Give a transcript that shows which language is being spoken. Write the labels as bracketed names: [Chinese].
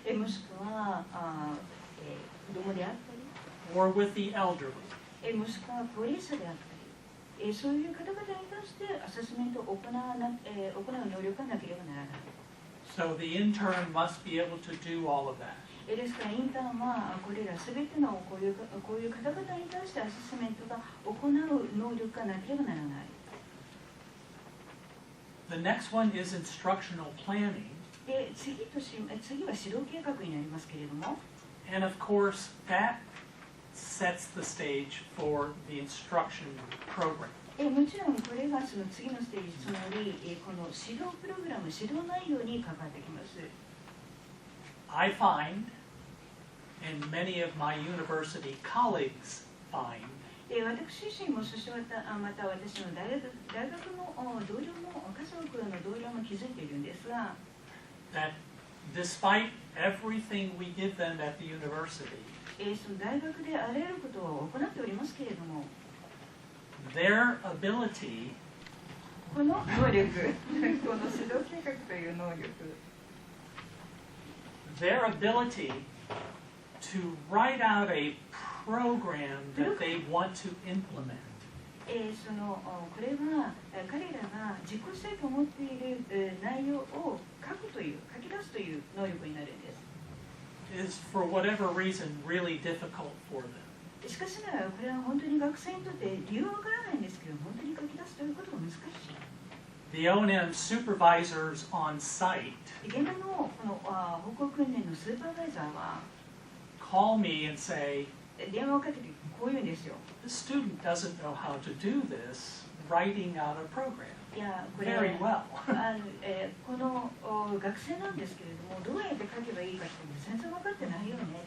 [Japanese] もしくは子供であったり、 [English] or with the elderly. [Japanese] もしくは高齢者であったり、そういう方々に対してアセスメントを行う能力がなければならない。 [English] So the intern must be able to do all of that. [Japanese] ですからインターンはこれらすべてのこういう方々に対してアセスメントが行う能力がなければならない。 [English] The next one is instructional planning. [Japanese] で次は指導計画になりますけれども、 [English] And of course, that sets the stage for the instruction program. [Japanese] もちろんこれがその次のステージ、つまりこの指導プログラム、指導内容に関わってきます。 [English] I find, and many of my university colleagues find, [Japanese] 私自身も、そしてまた私の大学の同僚も、数多くの同僚も気づいているんですが、 [English] that despite everything we give them at the university, [Japanese] その大学であらゆることを行っておりますけれども、 [English] their ability [Japanese] この能力、この指導計画という能力、 [English] their ability to write out a program that they want to implement [Japanese] これは彼らが実行したいと思っている内容を書き出すという能力になるんです。 [English] is for whatever reason really difficult for them. [Japanese] しかしながらこれは本当に学生にとって理由はわからないんですけど、本当に書き出すということが難しい。 [English] The O&M supervisors on site [Japanese] 現場のこの歩行訓練のスーパーバイザーは [English] call me and say, [Japanese] 電話をかけてこう言うんですよ。 [English] The student doesn't know how to do this, writing out a program [Japanese] いやこれ [English] very well. [Japanese] この学生なんですけれども、どうやって書けばいいかって全然分かってないよね。